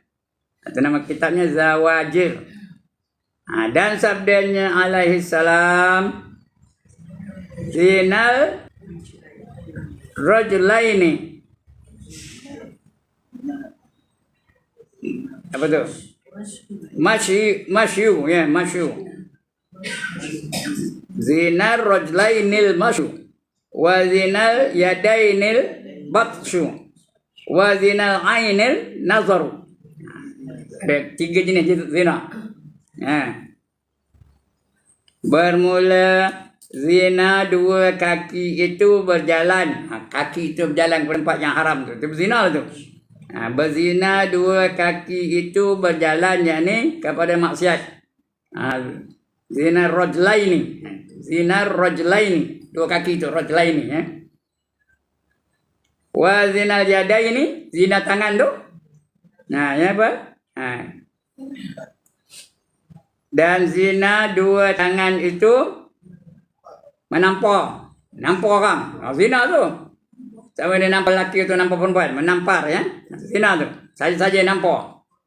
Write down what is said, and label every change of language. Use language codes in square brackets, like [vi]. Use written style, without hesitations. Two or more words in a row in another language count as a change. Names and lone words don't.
[ms] Itu nama kitabnya Zawajir. Dan sabdanya alaihi salam, [ar] زنا الرجلين. [ms] Apa tu? [ar] مشي، ya، مشي. زنا الرجلين المشي. وزنا اليدين البطش. وزنا العين النظر. [ms] Ada 3 jenis zina. Bermula zina 2 kaki itu berjalan. Kaki itu berjalan ke tempat yang haram tu. Itu zina tu. Berzina 2 kaki itu berjalan, yakni kepada maksiat. [ar] زنا الرجلين. زنا الرجلين. [ms] 2 kaki itu rajulaini, ya. [ar] وزنا اليدين, [ms] zina tangan tu. Ya apa? Dan zina 2 tangan itu menampar orang. Zina tu. Sama dia nampak lelaki tu, nampak perempuan, menampar, ya. Zina tu. Saja-saja nampak.